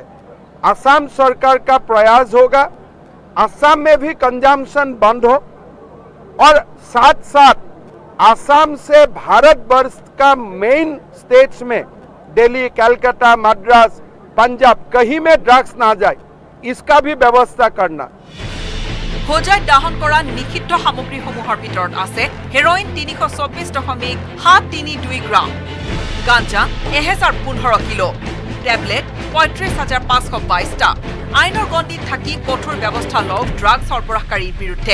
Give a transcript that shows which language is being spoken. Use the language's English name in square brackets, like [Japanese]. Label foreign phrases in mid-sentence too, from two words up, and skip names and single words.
[Hindi] असम सरकार का प्रयास होगा असम में भी कंजम्पशन बंद हो और साथ साथ असम से भारतवर्ष का [English] main states [Hindi] में दिल्ली, कलकत्ता, मद्रास, पंजाब कहीं में ड्रग्स ना जाए, इसका भी व्यवस्था करना। [Assamese] হোজাইত দাহন কৰা নিষিদ্ধ সামগ্ৰীসমূহৰ ভিতৰত আছে হেৰোইন 324.732 গ্ৰাম, গাঞ্জা 1015 কিলো, টেবলেট 35,522টা। আইনৰ গণ্ডিত থাকি কঠোৰ ব্যৱস্থা লওক ড্ৰাগ সৰবৰাহকাৰীৰ বিৰুদ্ধে।